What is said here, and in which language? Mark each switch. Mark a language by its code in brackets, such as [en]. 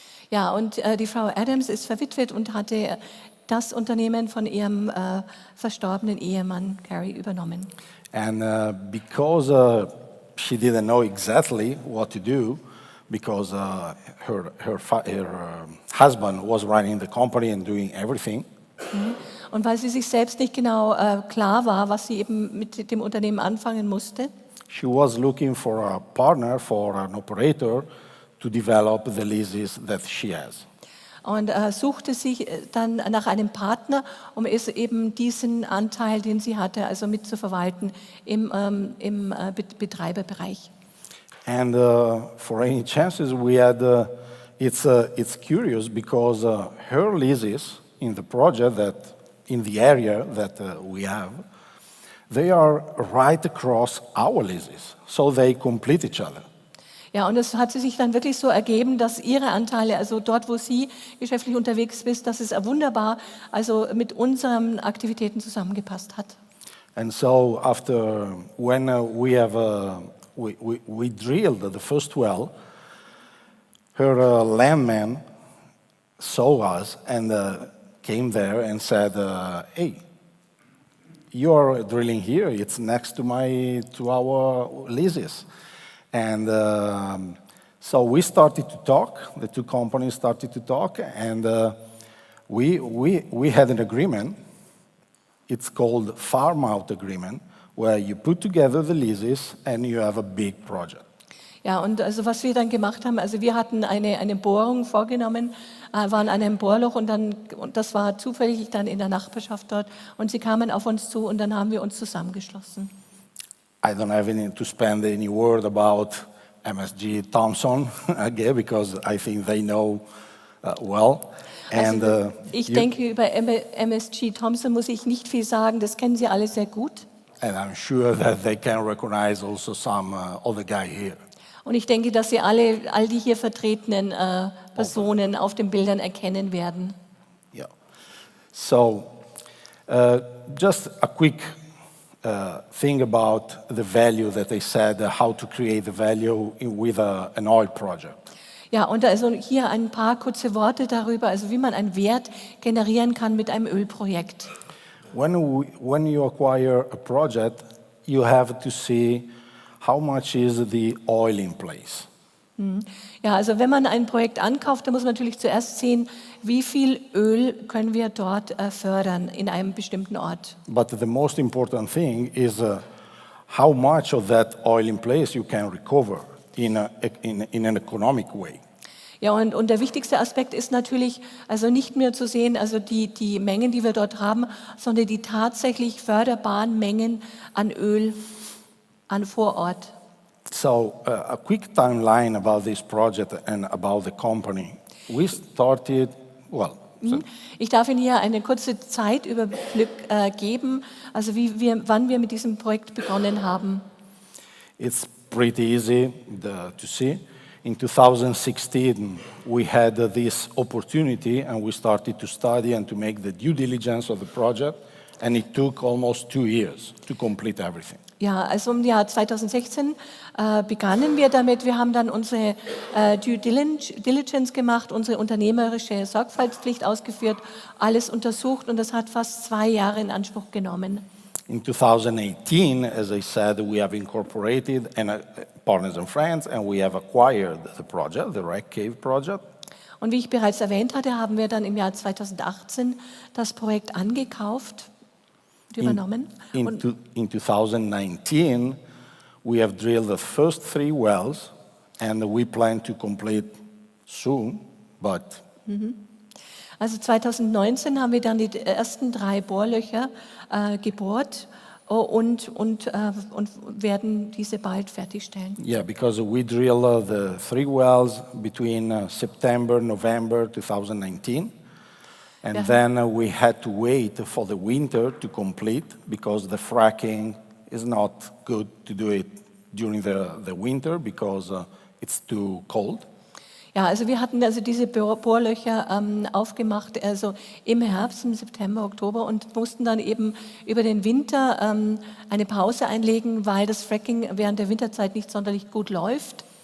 [de] Ja, und die Frau Adams ist verwitwet und hatte das Unternehmen von ihrem verstorbenen Ehemann Gary übernommen. [en] And because she didn't know exactly what to do because her husband was running the company and doing everything. [de] Und weil sie sich selbst nicht genau klar war, was sie eben mit dem Unternehmen anfangen musste. [en] She was looking for a partner, for an operator to develop the leases that she has. [de] Und suchte sich dann nach einem Partner, um es eben diesen Anteil, den sie hatte, also mitzuverwalten im Betreiberbereich. [en] And for any chances we had, it's curious because her leases in the project that, in the area that we have, they are right across our leases, so they complete each other. [de] Ja, und es hat sich dann wirklich so ergeben, dass Ihre Anteile, also dort, wo Sie geschäftlich unterwegs sind, dass es wunderbar also mit unseren Aktivitäten zusammengepasst hat. [en] And so after, when we drilled the first well, her landman saw us and came there and said, hey, you're drilling here, it's next to our leases. And so we started to talk, the two companies started to talk, and we had an agreement. It's called farm-out agreement, where you put together the leases and you have a big project. [de] Ja, und also was wir dann gemacht haben, also wir hatten eine Bohrung vorgenommen, waren an einem Bohrloch und das war zufällig dann in der Nachbarschaft dort und sie kamen auf uns zu und dann haben wir uns zusammengeschlossen. [en] I don't have any to spend any word about MSG Thompson again because I think they know well. And, [de] also ich denke, über MSG Thompson muss ich nicht viel sagen, das kennen Sie alle sehr gut. [en] And I'm sure that they can recognize also some other guy here. [de] Und ich denke, dass Sie all die hier vertretenen Personen auf den Bildern erkennen werden. [en] Yeah. So, just a quick thing about the value that they said, how to create the value with an oil project. [de] Ja, und also hier ein paar kurze Worte darüber, also wie man einen Wert generieren kann mit einem Ölprojekt. [en] When you acquire a project, you have to see how much is the oil in place. [de] Ja, also wenn man ein Projekt ankauft, dann muss man natürlich zuerst sehen, wie viel Öl können wir dort fördern in einem bestimmten Ort. [en] But the most important thing is how much of that oil in place you can recover in an economic way. [de] Ja, und der wichtigste Aspekt ist natürlich, also nicht mehr zu sehen, also die Mengen, die wir dort haben, sondern die tatsächlich förderbaren Mengen an Öl vor Ort. [en] So, a quick timeline about this project and about the company. We started, [de] Ich darf Ihnen hier eine kurze Zeitüberblick geben, also wann wir mit diesem Projekt begonnen haben. [en] It's pretty easy to see. In 2016, we had this opportunity and we started to study and to make the due diligence of the project, and it took almost 2 years to complete everything. [de] Ja, also im Jahr 2016 begannen wir damit. Wir haben dann unsere Due Diligence gemacht, unsere unternehmerische Sorgfaltspflicht ausgeführt, alles untersucht und das hat fast 2 Jahre in Anspruch genommen. [en] In 2018, as I said, we have incorporated Partners and Friends and we have acquired the project, the Wreck Cave project. [de] Und wie ich bereits erwähnt hatte, haben wir dann im Jahr 2018 das Projekt angekauft, übernommen. [en] In 2019, we have drilled the first 3 wells and we plan to complete soon, but... [de] Also 2019 haben wir dann die ersten 3 Bohrlöcher gebohrt und werden diese bald fertigstellen. [en] Yeah, because we drilled the 3 wells between September, November 2019. And then we had to wait for the winter to complete because the fracking is not good to do it during the winter because it's too cold. [de] Ja, also wir hatten also diese Bohrlöcher aufgemacht, also im Herbst, im September, Oktober und mussten dann eben über den Winter eine Pause einlegen, weil das Fracking während der Winterzeit nicht sonderlich gut läuft.